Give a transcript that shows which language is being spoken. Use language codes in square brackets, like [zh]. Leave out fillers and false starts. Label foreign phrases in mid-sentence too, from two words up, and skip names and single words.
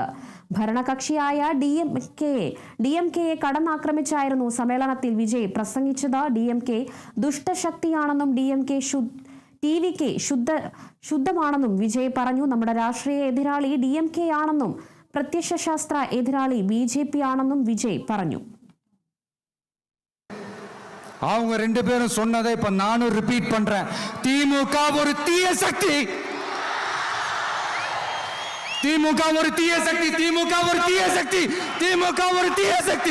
[ml] ഭരണകക്ഷിയായ DMK-യെ കടന്നാക്രമിച്ചായിരുന്നു സമ്മേളനത്തിൽ വിജയ് പ്രസംഗിച്ചത്. DMK ദുഷ്ടശക്തിയാണെന്നും ടി.വി.കെ ശുദ്ധമാണെന്നും വിജയ് പറഞ്ഞു. നമ്മുടെ രാഷ്ട്രീയ എതിരാളി DMK ആണെന്നും പ്രത്യയശാസ്ത്ര എതിരാളി BJP ആണെന്നും விஜய் പറഞ്ഞു. [ta] அவங்க ரெண்டு பேரும் சொன்னதை இப்ப நானும் ரிப்பீட் பண்றேன். திமுக ஒரு தீய சக்தி. திமுக ஒரு தீய சக்தி. திமுக ஒரு தீய சக்தி. திமுக ஒரு தீய சக்தி.